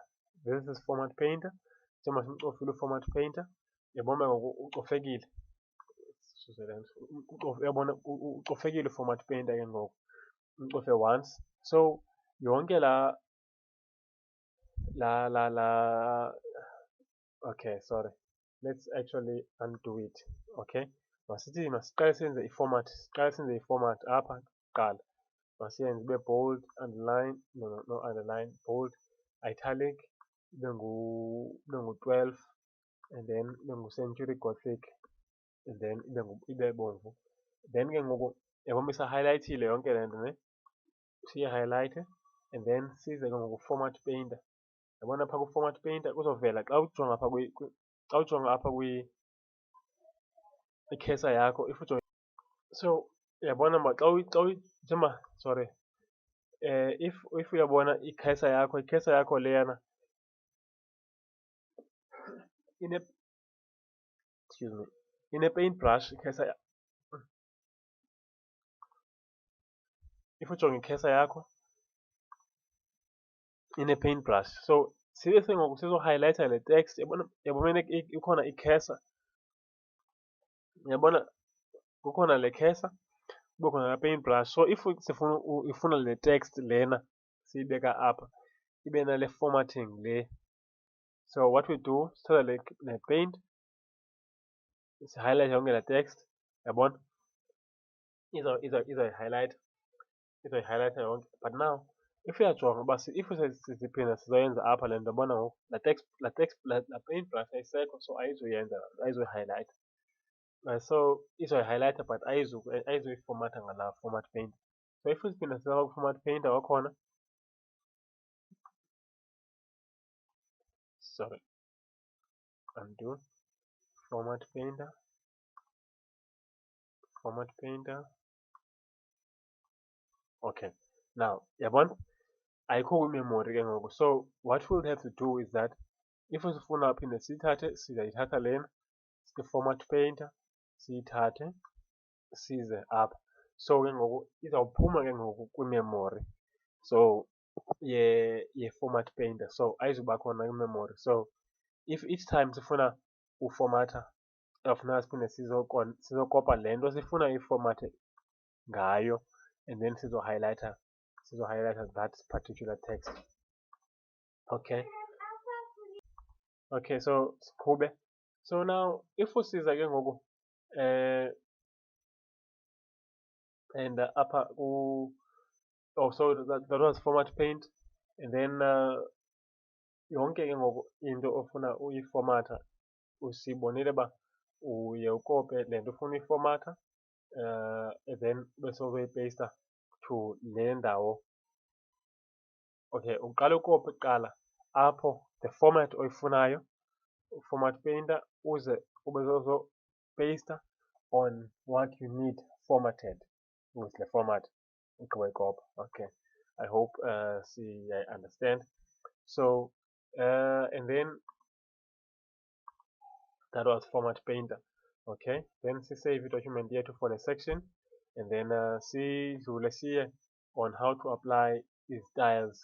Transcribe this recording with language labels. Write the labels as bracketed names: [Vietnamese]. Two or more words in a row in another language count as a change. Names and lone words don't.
[English] This is format painter. [Xhosa] Njengoba simcofile u- [English] format painter, [Xhosa] uyabona ngoku ucofekile. Uyabona ucofekile u- [English] format painter [Xhosa] ke ngoku, umcofe once. So yonke [English] okay, sorry, let's actually undo it. [Xhosa] Okay, masiqale senze i-format, siqale senze i-format apha kuqala. Masiyenze ibe bold, underline, no underline, bold, italic, ibe ngu-12, [English] and then [Xhosa] ibe ngu-Century Gothic, [English] and then [Xhosa] ibe bomvu. Then ke ngoku yabona isa-highlightile yonke le nto ne, siyi-highlighte [English] and then [Xhosa] size ke ngoku [English] format painter. [Xhosa] Yabona apha ku- [English] format painter [Xhosa] kuzovela xa ujonga apha xa ujonga apha i-cursor yakho, if ujonga. So uyabona uba njengoba sorry, if uyabona i-cursor yakho leyana [English] excuse me, [Xhosa] ine- [English] paint brush [Xhosa] i-cursor. If ujonga i-cursor yakho ine- [English] paint brush, [Xhosa] so sibe sengoku sizo-highlighter le text. Yabona ikhona i-cursor, uyabona kukhona le cursor, kube khona la [English] paint brush. [Xhosa] So if ifuna le text lena siyibeka apha ibe nale formatting le, [English] so what we do, [Xhosa] sithatha le paint si-highlight yonke la text, yabona izoyi-highlighter yonke. [English] But now if [Xhosa] uyajonga uba if siziphinda sizoyenza apha le nto yabona ngoku laa [English] paint brush [Xhosa] ayisekho, so ayizuyenza, ayizuyihighlighta. So izoyihighlighta but ayizuyiformatha ngalaa [English] format paint. [Xhosa] So if siphinda sizama ku- [English] format painter [Xhosa] kwakhona, [English] sorry, undo, format painter, format painter. [Xhosa] Okay, now yabona ayikho kwimemory ke ngoku. [English] So what we'll have to do is that if [Xhosa] sifuna phinde siyithathe, sizayithatha lena [English] format painter, [Xhosa] siyithathe size apha. So ke ngoku izawuphuma ke ngoku kwimemory, so ye- [English] format painter, [Xhosa] so ayizuba khona kwimemory. So if [English] each time [Xhosa] sifuna uformatha, awufuneka siphinde sizokopa le nto sifuna iformathe ngayo, [English] and then sizohighlighta that particular text. Okay. Okay, so siqhube. [Xhosa] So now if usiza ke ngoku and apha so that was format paint, [English] and then [Xhosa] yonke ke ngoku into ofuna uyiformatha usibonile uba uye ukope le nto ufuna uyiformatha, [English] and then [Xhosa] bese uzoyipeyista to le ndawo. Okay, uqala ukope kuqala apho [English] the format [Xhosa] oyifunayo, [English] format painter, [Xhosa] uze ube zozopeyista [English] on what you need formatted with the format [Xhosa] ugqiba. [English] Okay, I hope I understand. So and then that was format painter. Okay, then save document here for the section, and then let's see on how to apply these styles.